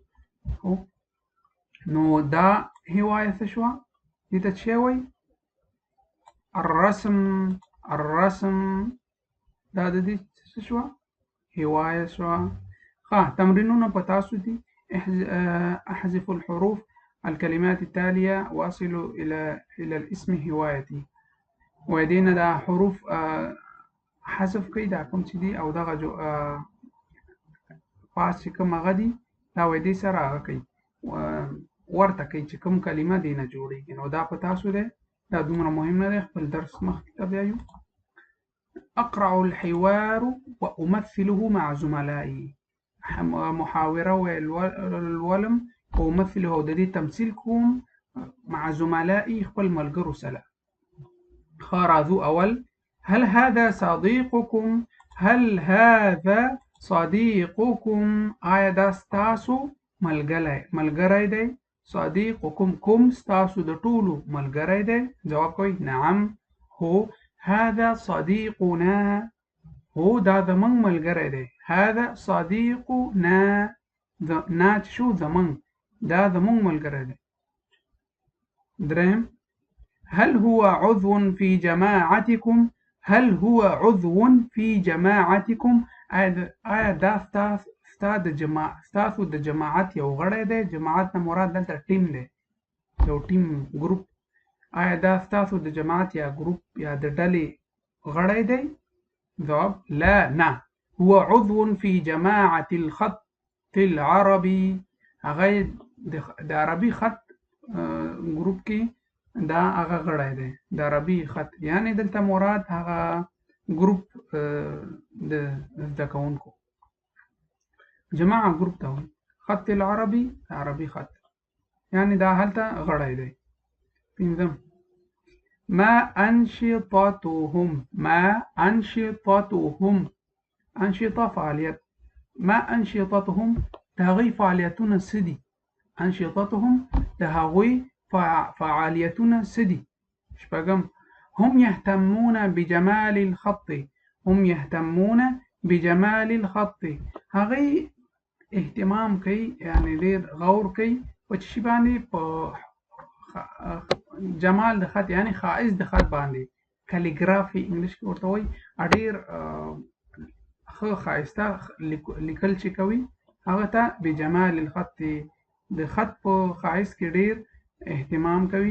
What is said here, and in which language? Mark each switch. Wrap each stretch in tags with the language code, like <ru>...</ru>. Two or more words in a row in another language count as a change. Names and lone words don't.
<ps>نو دا هوايه څه شوه؟ دې ته څه وایي؟ الرسم. دا د دې څه شوه؟ هوايه شوه. تمرینونه په تاسو دي.</ps> <ar>احذف الحروف. الكلمات التالية واصل إلى الاسم هوايتي.</ar> <ps>ودينا دا حروف حذف کړئ دا کوم چې دي او دغه پاس چې کوم هغه دي دا دې سره هغه کوي ورته کوي چې کوم کلمه دې نه جوړېږي. نو دا په تاسو دی، دا دومره مهم نه دی. خپل درس مخکې ته بیایو.</ps> <ar>أقرأ الحوار وأمثله مع زملائي. محاورة والولم وأمثله</ar> <ps>د دې تمثيل کوم</ps> <ar>مع زملائي</ar> <ps>خپل ملګرو سره.</ps> <ar>خارذو أول هل هذا صديقكم؟ هل هذا صديقكم؟</ar> <ps>آیا دا ستاسو ملګری دی؟ صديقكم کوم ستاسو د ټولو ملګری دی؟ جواب کوي</ps> <ar>نعم. هو هذا صديقنا.</ar> <ps>هو دا زمونږ ملګری دی.</ps> <ar>هذا صديقنا.</ar> <ps>نا شو زمونږ، دا زمونږ ملګری دی.</ps> <ar>درهم هل هو عضو في جماعتكم؟ هل هو عضو في جماعتكم؟</ar> <ps>آیا دا ستاسو د جماعت یو غړی دی؟ جماعت نه مراد دلته ټیم دی، یو ټیم ګروپ. آیا دا ستاسو د جماعت یا ګروپ یا د ډلې غړی دی؟ جواب لا نه.</ps> <ar>هو عضو في جماعة الخط العربي.</ar> <ps>هغه د عربي خط ګروپ کې دا هغه غړی دی د عربي خط، یعنی دلته مراد هغه ګروپ د زده کوونکو. جماعه ګروپ ته وایي.</ps> <ar>خط العربي</ar> <ps>عربي خط، یعنی دا هلته غړی دی.</ps> <ar>پنځم ما أنشطتهم. ما أنشطتهم، أنشطة فعالیت. ما أنشطتهم</ar> <ps>د هغوی فعالیتونه څه دي؟ أنشطتهم د هغوی فعالیتونه څه دي؟</ps> <ar>شپږم هم يهتمون بجمال الخط. هم يهتمون بجمال الخط.</ar> <ps>هغوی اهتمام کوي، یعنی ډېر غور کوي په څه شي باندې؟ په جمال د خط، یعنی ښایست د خط باندې. کالیګرافي انګلیش کې ورته وایي. ډېر ښه ښایسته لیکل چې کوي هغه ته</ps> <ar>بجمال الخط،</ar> <ps>د خط په ښایست کې ډېر اهتمام کوي.</ps>